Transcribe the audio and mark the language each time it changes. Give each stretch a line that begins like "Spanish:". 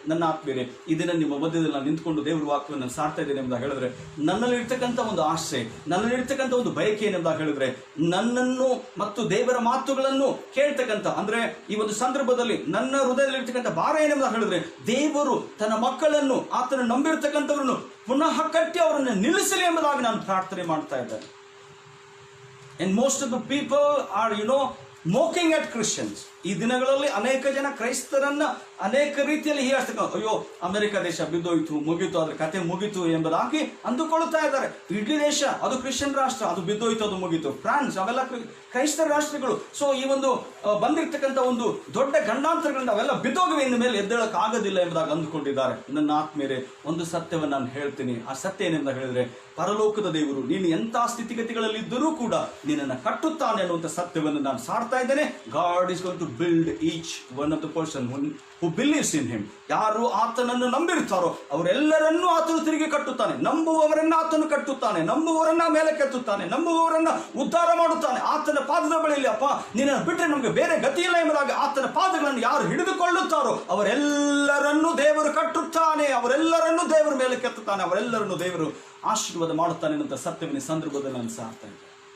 Kannada: ನನ್ನ ಆತ್ಮೀಯರೇ, ಈ ದಿನ ನಿಮ್ಮ ಮಧ್ಯದಲ್ಲಿ ನಾನು ನಿಂತ್ಕೊಂಡು ದೇವರ ವಾಕ್ಯವನ್ನು ಸಾರ್ತಾ ಇದ್ದೇನೆ ಎಂಬುದಾಗಿ ಹೇಳಿದ್ರೆ, ನನ್ನಲ್ಲಿರ್ತಕ್ಕಂಥ ಒಂದು ಆಸೆ, ನನ್ನಲ್ಲಿರ್ತಕ್ಕಂಥ ಒಂದು ಬಯಕೆ ಏನೆಂಬುದಾಗಿ ಹೇಳಿದ್ರೆ, ನನ್ನನ್ನು ಮತ್ತು ದೇವರ ಮಾತುಗಳನ್ನು ಕೇಳ್ತಕ್ಕಂಥ, ಅಂದ್ರೆ ಈ ಒಂದು ಸಂದರ್ಭದಲ್ಲಿ ನನ್ನ ಹೃದಯದಲ್ಲಿರ್ತಕ್ಕಂಥ ಭಾರ ಏನೆಂಬುದಾಗಿ ಹೇಳಿದ್ರೆ, ದೇವರು ತನ್ನ ಮಕ್ಕಳನ್ನು, ಆತನ ನಂಬಿರ್ತಕ್ಕಂಥವ್ರನ್ನು ಪುನಃ ಕಟ್ಟಿ ಅವರನ್ನು ನಿಲ್ಲಿಸಲಿ ಎಂಬುದಾಗಿ ನಾನು ಪ್ರಾರ್ಥನೆ ಮಾಡ್ತಾ ಇದ್ದೇನೆ.
English: And most of the people are, mocking at Christians.
Kannada: ಈ ದಿನಗಳಲ್ಲಿ ಅನೇಕ ಜನ ಕ್ರೈಸ್ತರನ್ನ ಅನೇಕ ರೀತಿಯಲ್ಲಿ ಹೀಯಾಡ್ತಕ್ಕಂಥ, ಅಯ್ಯೋ ಅಮೆರಿಕ ದೇಶ ಬಿದ್ದೋಯ್ತು, ಮುಗೀತು, ಅದ್ರ ಕತೆ ಮುಗೀತು ಎಂಬುದಾಗಿ ಅಂದುಕೊಳ್ತಾ ಇದ್ದಾರೆ. ಇಟಲಿ ದೇಶ ಅದು ಕ್ರಿಶ್ಚಿಯನ್ ರಾಷ್ಟ್ರ, ಅದು ಬಿದ್ದೋಯ್ತು, ಅದು ಮುಗೀತು. ಫ್ರಾನ್ಸ್ ಅವೆಲ್ಲ ಕ್ರೈಸ್ತರ ರಾಷ್ಟ್ರಗಳು. ಸೊ ಈ ಒಂದು ಬಂದಿರ್ತಕ್ಕಂಥ ಒಂದು ದೊಡ್ಡ ಗಂಡಾಂತರಗಳಿಂದ ಅವೆಲ್ಲ ಬಿದ್ದೋಗಿವೆ, ಇನ್ನು ಮೇಲೆ ಎದ್ದೇಳಕ್ ಆಗೋದಿಲ್ಲ ಎಂಬುದಾಗಿ ಅಂದುಕೊಂಡಿದ್ದಾರೆ. ನನ್ನ ಆತ್ಮೀಯರೇ, ಒಂದು ಸತ್ಯವನ್ನು ನಾನು ಹೇಳ್ತೀನಿ. ಆ ಸತ್ಯ ಏನೆಂದ ಹೇಳಿದ್ರೆ, ಪರಲೋಕದ ದೇವರು ನೀನು ಎಂಥ ಸ್ಥಿತಿಗತಿಗಳಲ್ಲಿದ್ದರೂ ಕೂಡ ನಿನ್ನನ್ನು ಕಟ್ಟುತ್ತಾನೆ ಅನ್ನುವಂಥ ಸತ್ಯವನ್ನು ನಾನು ಸಾರ್ತಾ ಇದ್ದೇನೆ.
English: God is going to build each one of the person who believes in him.
Kannada: ಯಾರು ಆತನನ್ನು ನಂಬಿರ್ತಾರೋ ಅವರೆಲ್ಲರನ್ನೂ ಆತನು ತಿರುಗಿ ಕಟ್ಟುತ್ತಾನೆ. ನಂಬುವವರನ್ನ ಆತನು ಕಟ್ಟುತ್ತಾನೆ, ನಂಬುವವರನ್ನ ಮೇಲೆ ಕೆತ್ತುತ್ತಾನೆ, ನಂಬುವವರನ್ನ ಉದ್ಧಾರ ಮಾಡುತ್ತಾನೆ. ಆತನ ಪಾದದ ಬಳಿಯಲ್ಲಿ, ಅಪ್ಪ ನಿನ್ನನ್ನು ಬಿಟ್ಟರೆ ನಮಗೆ ಬೇರೆ ಗತಿ ಇಲ್ಲ ಎಂಬುದಾಗಿ ಆತನ ಪಾದಗಳನ್ನು ಯಾರು ಹಿಡಿದುಕೊಳ್ಳುತ್ತಾರೋ ಅವರೆಲ್ಲರನ್ನೂ ದೇವರು ಕಟ್ಟುತ್ತಾನೆ, ಅವರೆಲ್ಲರನ್ನೂ ದೇವರು ಮೇಲೆ ಕೆತ್ತುತ್ತಾನೆ, ಅವರೆಲ್ಲರನ್ನೂ ದೇವರು ಆಶೀರ್ವಾದ ಮಾಡುತ್ತಾನೆ ಅನ್ನುವಂಥ ಸತ್ಯವನ್ನು ಸಂದರ್ಭದಲ್ಲಿ ನಾನು ಸಾರ್ತಾ ಇದ್ದೇನೆ.